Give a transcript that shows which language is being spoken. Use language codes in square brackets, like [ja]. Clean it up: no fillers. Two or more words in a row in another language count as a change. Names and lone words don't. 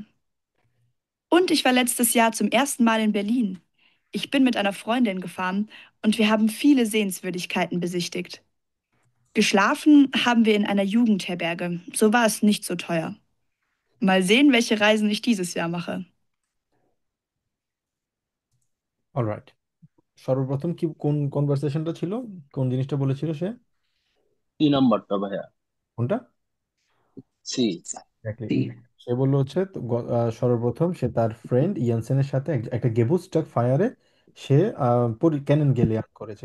[de] Und ich war letztes Jahr zum ersten Mal in Berlin. Ich bin mit einer Freundin gefahren und wir haben viele Sehenswürdigkeiten besichtigt. Geschlafen haben wir in einer Jugendherberge. So war es nicht so teuer. Mal sehen, welche Reisen ich dieses Jahr mache. [bn] অলরাইট, সর্বপ্রথম কি কোন কনভারসেশনটা ছিল, কোন জিনিসটা বলেছিল সে? কি নাম্বারটা ভাইয়া? কোনটা? সি। [en] Exactly. [bn] জি। সে বললো হচ্ছে তো সর্বপ্রথম সে তার ফ্রেন্ড ইয়ানসেনের সাথে একটা গেবুস্টাক ফায়ারে সে ক্যানন গেলিয়ান করেছে।